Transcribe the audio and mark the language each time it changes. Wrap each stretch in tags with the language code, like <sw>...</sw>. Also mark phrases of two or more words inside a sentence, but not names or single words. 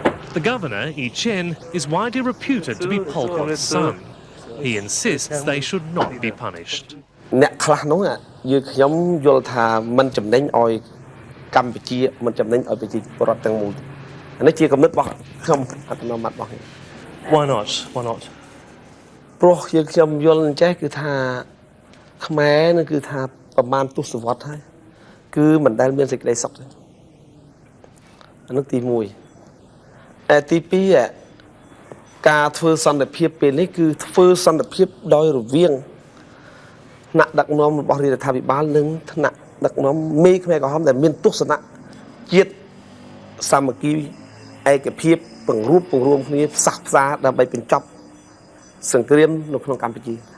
<en>The governor, Yi Chen, is widely reputed to be Pol Pot's son. He insists they should not be punished.</en> <km>អ្នកខ្លះនោះយើងខ្ញុំយល់ថាមិនចំណេញឲ្យកម្ពុជាមិនចំណេញឲ្យប្រជាពលរដ្ឋទាំងមូលនេះជាគំនិតរបស់ខ្ញុំអត្តនោម័តរបស់ខ្ញុំ</km> <en>Why not? Why not?</en> <km>ព្រោះយើងខ្ញុំយល់អញ្ចេះគឺថាខ្មែរនឹងគឺថាប្រមាណទសវត្សរ៍ហើយគឺមិនដែល មានសេចក្តីសុខទេអានោះទី1តែទី2ការធ្វើសន្តិភាពពេលនេះគឺធ្វើសន្តិភាពដោយរវាងថ្នាក់ដឹកនាំរបស់រដ្ឋាភិបាលនិងថ្នាក់ដឹកនាំមេខ្មែរក្រហមដែលមានទស្សនៈជាតិសាមគ្គីឯកភាពពង្រួមគ្នាផ្សះផ្សាដើម្បីបញ្ចប់សង្គ្រាមនៅក្នុងកម្ពុជា</km>